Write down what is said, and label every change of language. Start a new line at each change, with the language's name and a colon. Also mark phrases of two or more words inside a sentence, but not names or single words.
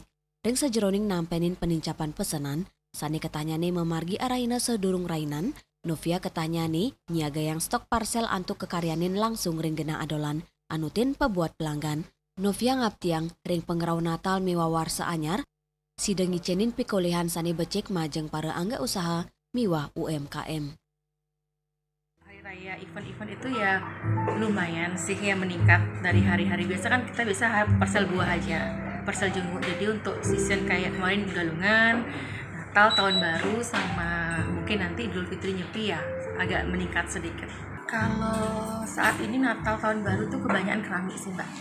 Balinese: Ring sejeroning nampenin penincapan pesanan, sani ketanyane memargi araina sedurung rainan, Novia ketanyane nyiaga yang stok parcel antuk kekaryanin langsung ring genah adolan, anutin pebuat pelanggan. Novia ngaptiang ring pengerau Natal miwah warsa anyar, sideng ngicenin pikolehan sani becek majeng para angga usaha miwah UMKM.
Indonesian: Raya event-event itu ya lumayan sih ya meningkat dari hari-hari biasa kan kita bisa parcel buah aja, parcel jenguk. Jadi untuk season kayak kemarin Galungan, Natal, Tahun Baru sama mungkin nanti Idul Fitri Nyepi ya agak meningkat sedikit. Kalau saat ini Natal Tahun Baru tuh kebanyakan keramik sih Mbak.